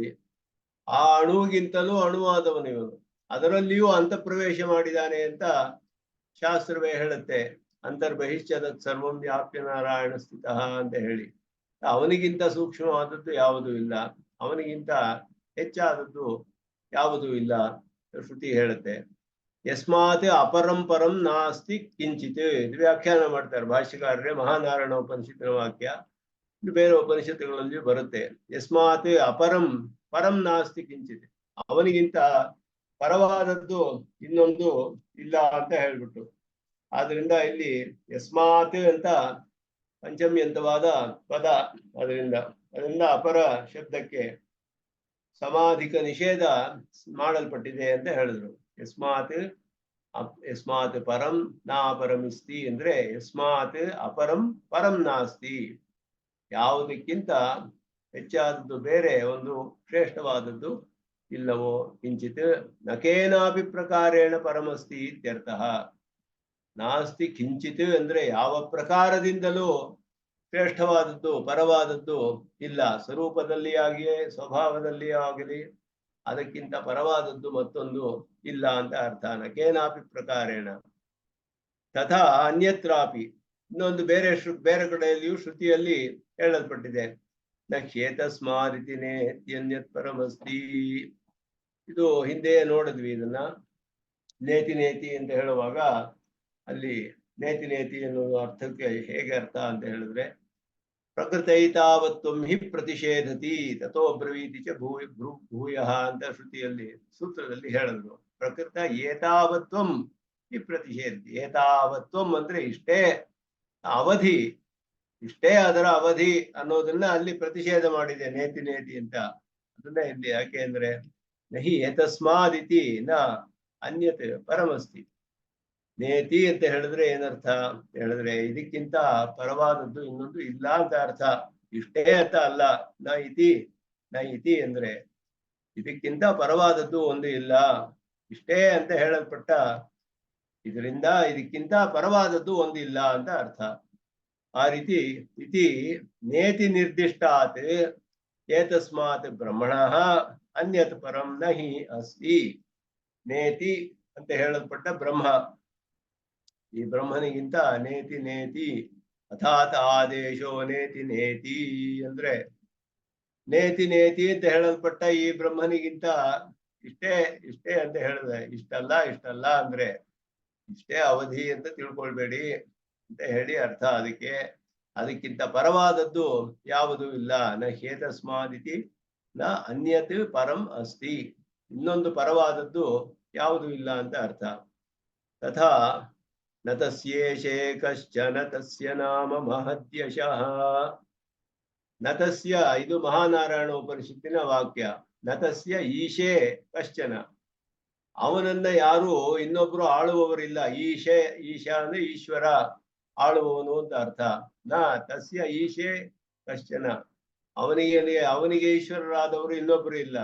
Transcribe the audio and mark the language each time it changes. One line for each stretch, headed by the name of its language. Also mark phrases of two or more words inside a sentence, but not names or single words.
Kannada: ಆ ಅಣುವಿಗಿಂತಲೂ ಅಣುವಾದವನು ಇವನು, ಅದರಲ್ಲಿಯೂ ಅಂತಃಪ್ರವೇಶ ಮಾಡಿದ್ದಾನೆ ಅಂತ ಶಾಸ್ತ್ರವೇ ಹೇಳುತ್ತೆ.
Sanskrit: ಅಂತರ್ಬಹಿಶ್ಚದತ್ ಸರ್ವಂ ವ್ಯಾಪ್ಯ ನಾರಾಯಣ ಸ್ಥಿತಃ
Kannada: ಅಂತ ಹೇಳಿ. ಅವನಿಗಿಂತ ಸೂಕ್ಷ್ಮವಾದದ್ದು ಯಾವುದೂ ಇಲ್ಲ, ಅವನಿಗಿಂತ ಹೆಚ್ಚಾದದ್ದು ಯಾವುದೂ ಇಲ್ಲ ಶ್ರುತಿ ಹೇಳುತ್ತೆ.
Sanskrit: ಯಸ್ಮಾತ್ ಅಪರಂ ಪರಂ ನಾಸ್ತಿ ಕಿಂಚಿತ್,
Kannada: ಇದು ವ್ಯಾಖ್ಯಾನ ಮಾಡ್ತಾರೆ ಭಾಷ್ಯಕಾರರೇ. ಮಹಾನಾರಾಯಣ ಉಪನಿಷತ್ತಿನ ವಾಕ್ಯ, ಇದು ಬೇರೆ ಉಪನಿಷತ್ತುಗಳಲ್ಲಿ ಬರುತ್ತೆ.
Sanskrit: ಯಸ್ಮಾತ್ ಅಪರಂ ಪರಂ ನಾಸ್ತಿ ಕಿಂಚಿತ್,
Kannada: ಅವನಿಗಿಂತ ಪರವಾದದ್ದು ಇನ್ನೊಂದು ಇಲ್ಲ ಅಂತ ಹೇಳ್ಬಿಟ್ಟು. ಆದ್ರಿಂದ ಇಲ್ಲಿ ಯಸ್ಮಾತ್ ಅಂತ ಪಂಚಮ್ಯಂತವಾದ ಪದ, ಅದರಿಂದ ಅಪರ ಶಬ್ದಕ್ಕೆ ಸಮಾಧಿಕ ನಿಷೇಧ ಮಾಡಲ್ಪಟ್ಟಿದೆ ಅಂತ ಹೇಳಿದ್ರು.
Sanskrit: ಯಸ್ಮಾತ್ ಯಸ್ಮಾತ್ ಪರಂ ನಾ ಪರಮಿಸ್ತಿ
Kannada: ಅಂದ್ರೆ
Sanskrit: ಯಸ್ಮಾತ್ ಅಪರಂ ಪರಂ ನಾಸ್ತಿ,
Kannada: ಯಾವುದಕ್ಕಿಂತ ಹೆಚ್ಚಾದದ್ದು ಬೇರೆ ಒಂದು ಶ್ರೇಷ್ಠವಾದದ್ದು ಇಲ್ಲವೋ.
Sanskrit: ಕಿಂಚಿತ್ ನಕೇನಾಪಿ ಪ್ರಕಾರೇಣ ಪರಮಸ್ತಿ ಇತ್ಯರ್ಥಃ. ನಾಸ್ತಿ ಕಿಂಚಿತ್
Kannada: ಅಂದ್ರೆ ಯಾವ ಪ್ರಕಾರದಿಂದಲೂ ಶ್ರೇಷ್ಠವಾದದ್ದು ಪರವಾದದ್ದು ಇಲ್ಲ. ಸ್ವರೂಪದಲ್ಲಿ ಆಗಿಯೇ ಸ್ವಭಾವದಲ್ಲಿ ಆಗಲಿ ಅದಕ್ಕಿಂತ ಪರವಾದದ್ದು ಮತ್ತೊಂದು ಇಲ್ಲ ಅಂತ ಅರ್ಥ.
Sanskrit: ನಕೇನಾಪಿ ಪ್ರಕಾರೇಣ ತಥಾ ಅನ್ಯತ್ರಾಪಿ,
Kannada: ಇನ್ನೊಂದು ಬೇರೆ ಕಡೆಯಲ್ಲಿಯೂ ಶ್ರುತಿಯಲ್ಲಿ ಹೇಳಲ್ಪಟ್ಟಿದೆ.
Sanskrit: ನ ಕ್ಷೇತಸ್ಮಾರಿತಿನೇ ಅನ್ಯತ್ ಪರಮಸ್ತಿ.
Kannada: ಇದು ಹಿಂದೆ ನೋಡಿದ್ವಿ ಇದನ್ನ.
Sanskrit: ನೇತಿ ನೇತಿ
Kannada: ಅಂತ ಹೇಳುವಾಗ ಅಲ್ಲಿ
Sanskrit: ನೇತಿ ನೇತಿ
Kannada: ಎನ್ನುವ ಅರ್ಥಕ್ಕೆ ಹೇಗೆ ಅರ್ಥ ಅಂತ ಹೇಳಿದ್ರೆ,
Sanskrit: ಪ್ರಕೃತೈತಾವತ್ವಂ ಹಿ ಪ್ರತಿಷೇಧತಿ ತಥೋ ಬ್ರವೀತಿ ಚ ಭೂಯಃ
Kannada: ಅಂತ ಶ್ರುತಿಯಲ್ಲಿ ಸೂತ್ರದಲ್ಲಿ ಹೇಳಿದ್ರು.
Sanskrit: ಪ್ರಕೃತ ಏತಾವತ್ವಂ ಹಿ ಪ್ರತಿಷೇಧತಿ.
Kannada: ಏತಾವತ್ವಂ ಅಂದ್ರೆ ಇಷ್ಟೇ ಅವಧಿ, ಇಷ್ಟೇ ಅದರ ಅವಧಿ ಅನ್ನೋದನ್ನ ಅಲ್ಲಿ ಪ್ರತಿಷೇಧ ಮಾಡಿದೆ
Sanskrit: ನೇತಿ ನೇತಿ
Kannada: ಅಂತ. ಅದನ್ನ ಇಲ್ಲಿ ಯಾಕೆ ಅಂದ್ರೆ
Sanskrit: ನಹಿ ಏತಸ್ಮಾದಿತಿ ನ ಅನ್ಯತ್ ಪರಮಸ್ತಿ.
Kannada: ನೇತಿ ಅಂತ ಹೇಳಿದ್ರೆ ಏನರ್ಥ ಹೇಳಿದ್ರೆ ಇದಕ್ಕಿಂತ ಪರವಾದದ್ದು ಇನ್ನೊಂದು ಇಲ್ಲ ಅಂತ ಅರ್ಥ. ಇಷ್ಟೇ ಅಂತ ಅಲ್ಲ.
Sanskrit: ನ ಇತಿ
Kannada: ಅಂದ್ರೆ ಇದಕ್ಕಿಂತ ಪರವಾದದ್ದು ಒಂದು ಇಲ್ಲ. ಇಷ್ಟೇ ಅಂತ ಹೇಳಲ್ಪಟ್ಟ ಇದರಿಂದ ಇದಕ್ಕಿಂತ ಪರವಾದದ್ದು ಒಂದು ಇಲ್ಲ ಅಂತ ಅರ್ಥ. ಆ ರೀತಿ
Sanskrit: ಇತಿ ನೇತಿ ನಿರ್ದಿಷ್ಟಾತ್ ಏತಸ್ಮಾತ್ ಬ್ರಹ್ಮಣಃ ಅನ್ಯತ್ ಪರಂ ನಹಿ ಅಸ್ತಿ.
Kannada: ನೇತಿ ಅಂತ ಹೇಳಲ್ಪಟ್ಟ ಬ್ರಹ್ಮ, ಈ ಬ್ರಹ್ಮನಿಗಿಂತ
Sanskrit: ನೇತಿ ನೇತಿ ಅಥಾತ್ ಆದೇಶೋ ನೇತಿ ನೇತಿ
Kannada: ಅಂದ್ರೆ
Sanskrit: ನೇತಿ ನೇತಿ
Kannada: ಅಂತ ಹೇಳಲ್ಪಟ್ಟ ಈ ಬ್ರಹ್ಮನಿಗಿಂತ ಇಷ್ಟೇ ಇಷ್ಟೇ ಅಂತ ಹೇಳಿದೆ. ಇಷ್ಟಲ್ಲ ಅಂದ್ರೆ ಇಷ್ಟೇ ಅವಧಿ ಅಂತ ತಿಳ್ಕೊಳ್ಬೇಡಿ ಅಂತ ಹೇಳಿ ಅರ್ಥ. ಅದಕ್ಕಿಂತ ಪರವಾದದ್ದು ಯಾವುದೂ ಇಲ್ಲ.
Sanskrit: ನ ಹೇತಸ್ಮಾದಿತಿ ನ ಅನ್ಯತ್ ಪರಂ ಅಸ್ತಿ.
Kannada: ಇನ್ನೊಂದು ಪರವಾದದ್ದು ಯಾವುದೂ ಇಲ್ಲ ಅಂತ ಅರ್ಥ.
Sanskrit: ತಥಾ ನ ತಸ್ಯೇಷೇ ಕಶ್ಚನ ತಸ್ಯ ನಾಮ ಮಹದ್ಯಶಃ. ನ ತಸ್ಯ,
Kannada: ಇದು ಮಹಾನಾರಾಯಣ ಉಪನಿಷತ್ತಿನ ವಾಕ್ಯ.
Sanskrit: ನ ತಸ್ಯ ಈಶೇ ಕಶ್ಚನ,
Kannada: ಅವನನ್ನ ಯಾರು ಇನ್ನೊಬ್ರು ಆಳುವವರಿಲ್ಲ. ಈಶಾ ಅಂದ್ರೆ ಈಶ್ವರ, ಆಳುವವನು ಅಂತ ಅರ್ಥ.
Sanskrit: ನ ತಸ್ಯ ಈಶೇ ಕಶ್ಚನ,
Kannada: ಅವನಿಗೆ ಈಶ್ವರರಾದವರು ಇನ್ನೊಬ್ರು ಇಲ್ಲ.